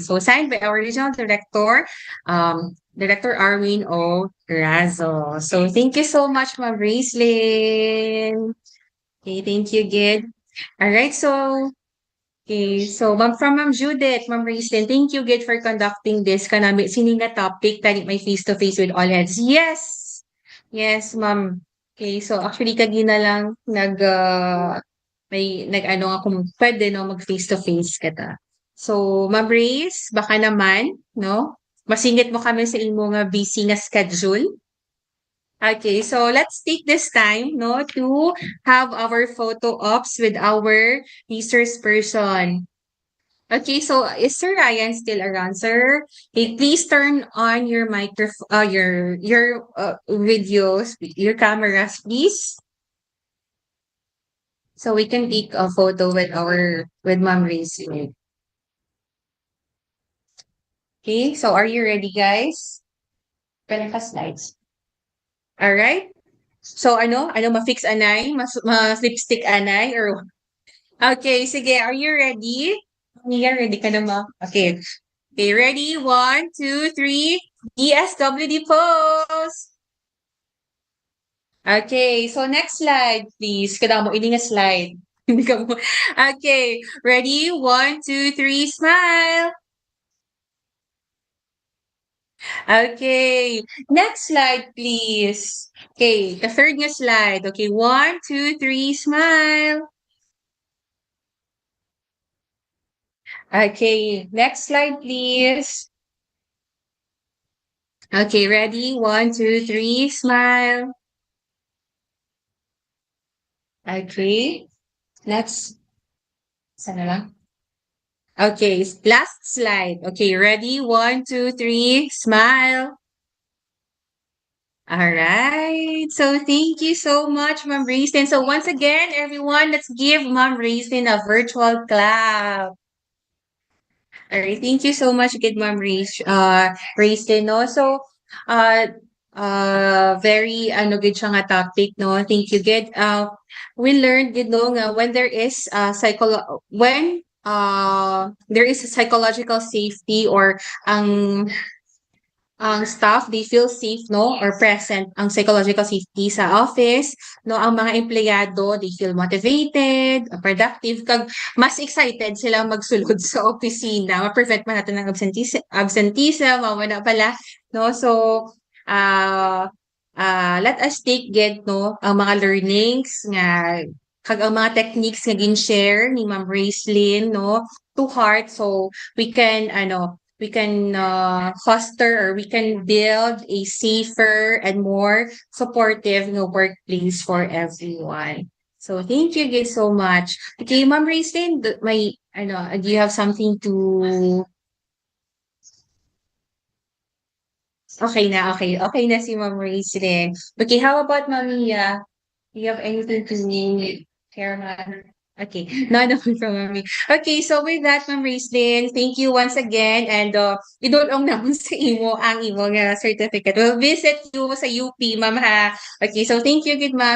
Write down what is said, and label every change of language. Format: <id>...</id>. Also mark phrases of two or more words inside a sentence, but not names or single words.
<en>So signed by our regional director, Director Arwin O. Razo. So thank you so much, Ma'am Raislin. Okay, thank you, Gid. All right, so from Ma'am Judith, Ma'am Raislin, thank you, Gid, for conducting this</en> <hil>kanami sininga topic tani may</hil> <en>face-to-face with all heads. Yes, Ma'am. Okay, so actually</en> <hil>kagina lang kung pwede mag face-to-face kita. So, Ma'am Race, baka naman, masingit mo kami sa imo nga busy nga schedule.</hil> <en>Okay, so let's take this time, to have our photo ops with our resource person. Okay, so is Sir Ryan still around, sir? Okay, please turn on your microphone, your videos, your cameras, please. So we can take a photo with Ma'am Race. Okay, so are you ready, guys?</en> <hil>Pwede ka slides. Alright? So, ma-fix anay? Ma-lipstick anay? Or...</hil> <en>Okay, sige, are you ready?</en> <hil>Ready ka na ma?</hil> <en>Okay. Okay, ready? 1, 2, 3. DSWD pose! Okay, so next slide, please.</en> <hil>Kada mo, ini nga slide. Hindi ka mo.</hil> <en>Okay, ready? 1, 2, 3, smile. Okay, next slide, please. Okay, the third nga slide. Okay, 1, 2, 3, smile. Okay, next slide, please. Okay, ready? 1, 2, 3, smile. Okay, next.</en> <tl>Sana lang.</tl> <en>Okay, last slide. Okay, ready? 1, 2, 3, smile. All right. So thank you so much, Ma'am Raisin. So once again, everyone, let's give Ma'am Raisin a virtual clap. All right. Thank you so much, good Ma'am Raisin. No? So, very good</en> <hil>siya nga</hil> <en>topic, no? Thank you, good. We learned, good, no, nga when there is there is a psychological safety or ang staff, they feel safe, no, or present ang psychological safety sa office, no,</en> <hil>ang mga empleyado,</hil> <en>they feel motivated, productive,</en> <hil>kag mas excited sila magsulod sa opisina, ma-prevent man natin ng absenteeism, mawala pala,</hil> <en>no, so, let us take get, no,</en> <hil>ang mga learnings nga, kag ang mga techniques nga gin-share ni Ma'am Raislyn, no,</hil> <en>to heart, so we can, foster or we can build a safer and more supportive workplace for everyone. So thank you guys so much. Okay, Ma'am Raisin, do you have something to... Okay na, okay. Okay na si Ma'am Raisin. Okay, how about Ma'am Mia? Do you have anything to share, Ma'am? Okay, none of it from Mami. Okay, so with that, Ma'am Raislyn, thank you once again.</en> <hil>And idulong naman sa imo ang imo nga certificate.</hil> <en>We'll visit you sa UP, Ma'am, ha? Okay, so thank you, good Ma'am.</en>